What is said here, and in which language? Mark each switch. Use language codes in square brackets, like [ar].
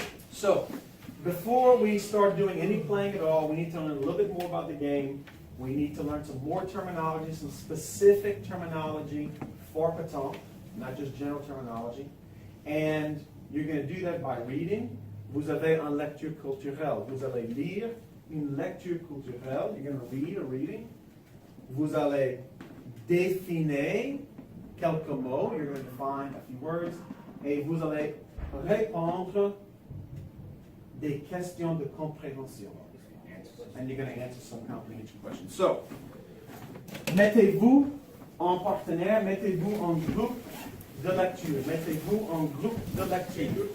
[en] So, before we start doing any playing at all, we need to learn a little bit more about the game. We need to learn some more terminology, some specific terminology for pétanque, not just general terminology. And you're going to do that by reading. [fr] Vous avez une lecture culturelle. Vous allez lire une lecture culturelle. [en] You're going to read a reading. [fr] Vous allez définir quelques mots. [en] You're going to define a few words. [fr] Et vous allez répondre des questions de compréhension. [en] And you're going to answer some comprehension questions. [fr] So, mettez-vous en partenaire, mettez-vous en groupe de lecture. Mettez-vous en groupe de lecture.